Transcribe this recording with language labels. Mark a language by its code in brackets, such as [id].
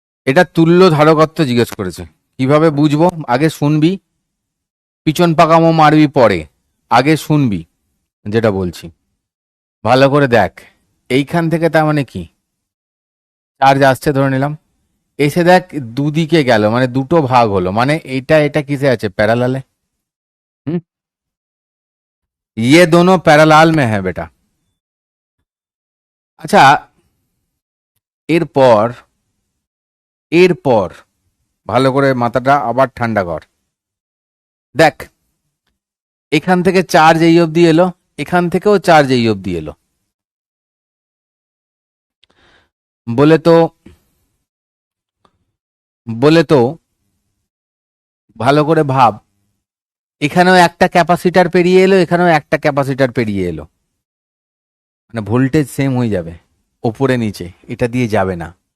[bn] এটা তুল্য ধারকত্ব জিজ্ঞেস করেছে। কিভাবে বুঝবো? আগে শুনবি, পিছন পাকামো মারবি পরে। আগে শুনবি যেটা বলছি, ভালো করে দেখ। এইখান থেকে তার মানে কি, চার্জ আসছে ধরে নিলাম, এসে দেখ দুদিকে গেল, মানে দুটো ভাগ হলো, মানে এটা এটা কিসে আছে, প্যারালালে। [hi] হুম, ये दोनों প্যারালাল में है বেটা। [bn] আচ্ছা, এরপর এরপর ভালো করে মাথাটা আবার ঠান্ডা কর। দেখ, এখান থেকে চার্জ এই অবধি এলো, এখান থেকেও চার্জ এই অবধি এলো, বলে তো বলে তো ভালো করে ভাব, এখানেও একটা ক্যাপাসিটার পেরিয়ে এলো, এখানেও একটা ক্যাপাসিটার পেরিয়ে এলো, মানে ভোল্টেজ সেম হয়ে যাবে, ওপরে নিচে এটা দিয়ে যাবে না।